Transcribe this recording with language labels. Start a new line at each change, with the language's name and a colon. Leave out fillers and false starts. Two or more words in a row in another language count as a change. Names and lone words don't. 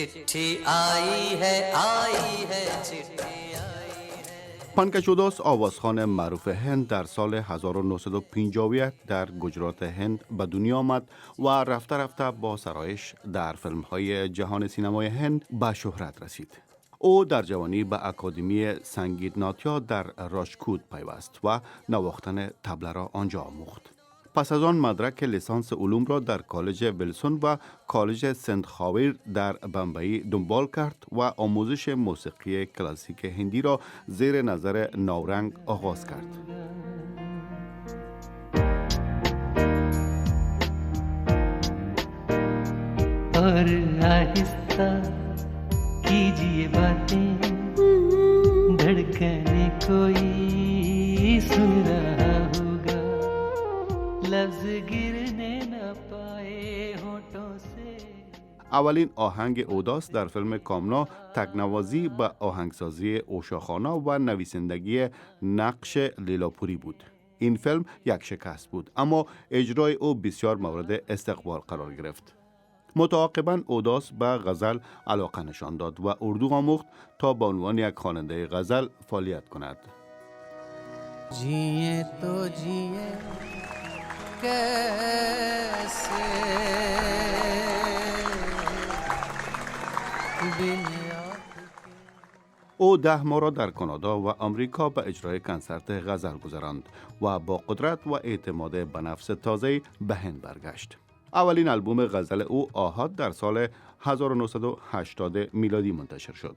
Hindi: आई है चिट्ठी आई है.
Persian: پانکشوداس آوازخوان معروف هند در سال 1951 در گجرات هند به دنیا آمد و رفته رفته با سرایش در فیلم‌های جهان سینمای هند به شهرت رسید. او در جوانی به اکادمی سنگیت ناتیا در راشکوت پیوست و نواختن طبله را آنجا آموخت. پس از آن مدرک لیسانس علوم را در کالج ویلسون و کالج سنت خاویر در بمبئی دنبال کرد و آموزش موسیقی کلاسیک هندی را زیر نظر نورنگ آغاز کرد.
Hindi: और आहिस्ता कीजिए बातें धड़कने कोई सुन रहा होगा लफ्ज गिरने न पाए होठों से.
Persian: اولین آهنگ اوداس در فیلم کامنا تکنوازی به آهنگسازی اوشاخانا و نویسندگی نقش لیلاپوری بود. این فیلم یک شکست بود اما اجرای او بسیار مورد استقبال قرار گرفت. متعاقباً اوداس به غزل علاقه نشان داد و اردو آموخت تا به عنوان یک خواننده غزل فعالیت کند.
Hindi: जिए तो जिए कैसे बिन
Persian: او 10 ماه را در کانادا و آمریکا به اجرای کنسرت غزل گذراند و با قدرت و اعتماد به نفس تازه به هند برگشت. اولین آلبوم غزل او آهات در سال 1980 میلادی منتشر شد.